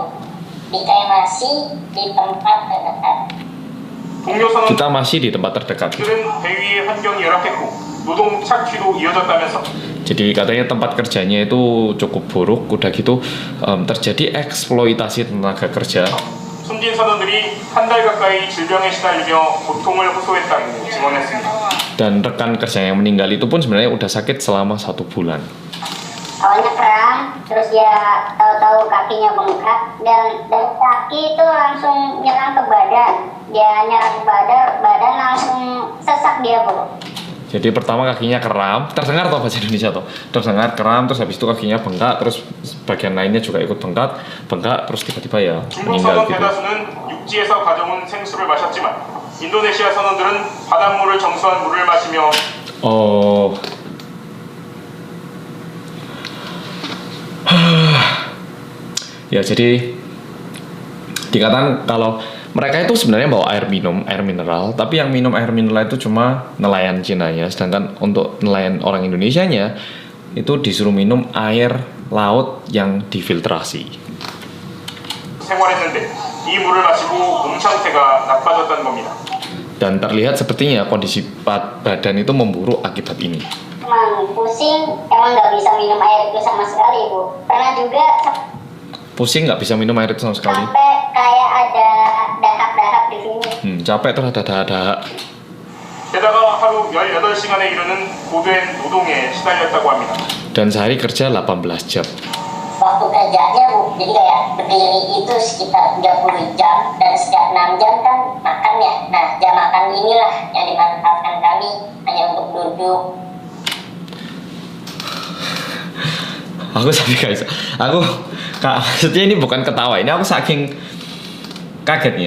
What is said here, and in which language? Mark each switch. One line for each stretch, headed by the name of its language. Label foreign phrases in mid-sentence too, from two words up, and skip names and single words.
Indonesian: Dikremasi di tempat terdekat. Kita masih di tempat terdekat. Jadi katanya tempat kerjanya itu cukup buruk, udah gitu terjadi eksploitasi tenaga kerja.
Korean: 숨진 선원들이 한 달 가까이 질병에 시달리며 고통을 호소했다고 증언했습니다.
Indonesian: Dan rekan kerja yang meninggal itu pun sebenarnya udah sakit selama 1 bulan. Awalnya kram, terus dia tahu-tahu kakinya bengkak dan dari kaki itu langsung nyerang ke badan. Dia nyerang ke badan langsung sesak dia, Bu. Jadi pertama kakinya kram, terdengar atau bahasa Indonesia tuh? Terdengar kram, terus habis itu kakinya bengkak, terus bagian lainnya juga ikut bengkak, terus tiba-tiba ya 중국 meninggal 선원 gitu.
Korean: 대다수는 육지에서 가져온 생수를 마셨지만 인도네시아 선원들은 바닷물을 정수한 물을 마시며
Indonesian: Oh. Ya jadi dikatakan kalau mereka itu sebenarnya bawa air mineral, tapi yang minum air mineral itu cuma nelayan Cina ya, sedangkan untuk nelayan orang Indonesianya itu disuruh minum air laut yang difiltrasi.
Korean: 생활했는데 이 물을 마시고 몸 상태가 나빠졌다는 겁니다.
Indonesian: Dan terlihat sepertinya kondisi badan itu memburuk akibat ini. Emang pusing, emang nggak bisa minum air itu sama sekali, Bu. Pernah juga Pusing nggak bisa minum air itu sama sekali. sampai kayak ada dahak-dahak di sini. Capek terus ada dahak-dahak.
Korean: 게다가 하루 18시간에 이르는 고된 노동에 시달렸다고 합니다.
Indonesian: Dan sehari kerja 18 jam. Waktu kerjanya, Bu, jadi kayak berdiri itu sekitar 30 jam dan setiap 6 jam kan makan ya. Nah, jam makan inilah yang dimanfaatkan kami hanya untuk duduk. Aku sampai guys, maksudnya ini bukan ketawa, ini aku saking kagetnya.